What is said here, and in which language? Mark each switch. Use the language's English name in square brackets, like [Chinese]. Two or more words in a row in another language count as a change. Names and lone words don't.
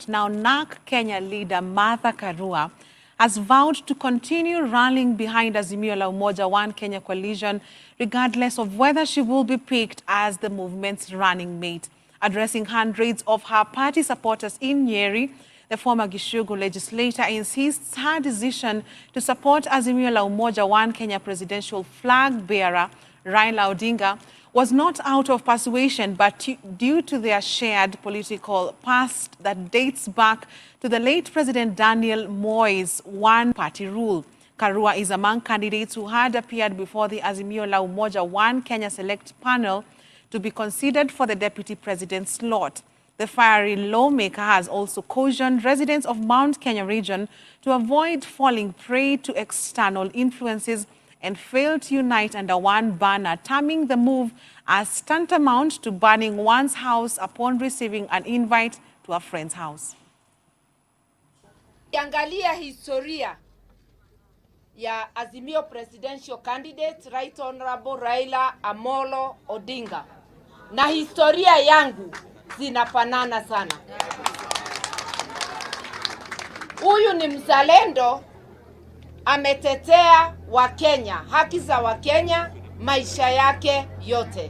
[English] Now, NARC Kenya leader Martha Karua has vowed to continue rallying behind Azimio la Umoja One Kenya coalition, regardless of whether she will be picked as the movement's running mate. Addressing hundreds of her party supporters in Nyeri, the former Gishugu legislator insists her decision to support Azimio la Umoja One Kenya presidential flag bearer, Raila Odinga, was not out of persuasion, but due to their shared political past that dates back to the late President Daniel Moi's one-party rule. Karua is among candidates who had appeared before the Azimio la Umoja One Kenya Select Panel to be considered for the deputy president's slot. The fiery lawmaker has also cautioned residents of Mount Kenya region to avoid falling prey to external influences and fail to unite under one banner, terming the move as tantamount to burning one's house upon receiving an invite to a friend's house. [Swahili] Angalia historia ya Azimio [English] presidential candidate Right Honorable [Swahili] Raila Amolo Odinga na historia yangu zinafanana sana. Huyu ni mzalendo, ametetea Wakenya, haki za Wakenya maisha yake yote.